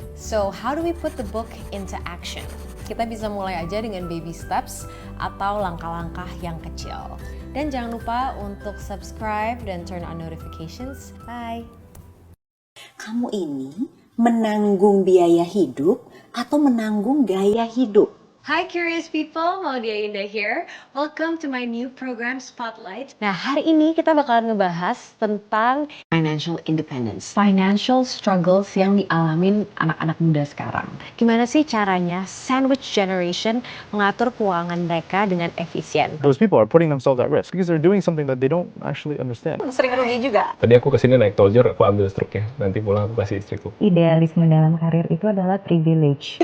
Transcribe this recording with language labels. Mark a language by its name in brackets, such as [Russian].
[English] So, how do we put the book into action? [Indonesian] Kita bisa mulai aja dengan baby steps atau langkah-langkah yang kecil. Dan jangan lupa untuk subscribe dan [English] turn on notifications. [Indonesian] Bye! Kamu ini menanggung biaya hidup atau menanggung gaya hidup? [English] Hi curious people, Maudia Indah here. Welcome to my new program Spotlight. [Indonesian] Nah, hari ini kita bakalan ngebahas tentang financial independence. Financial struggles yang dialamin anak-anak muda sekarang. Gimana sih caranya sandwich generation mengatur keuangan mereka dengan efisien? [English] Those people are putting themselves at risk because they're doing something that they don't actually understand. [Indonesian] Sering rugi juga. Tadi aku kesini naik Toljer, aku ambil struknya. Nanti pulang aku kasih istriku. Idealisme dalam karir itu adalah privilege.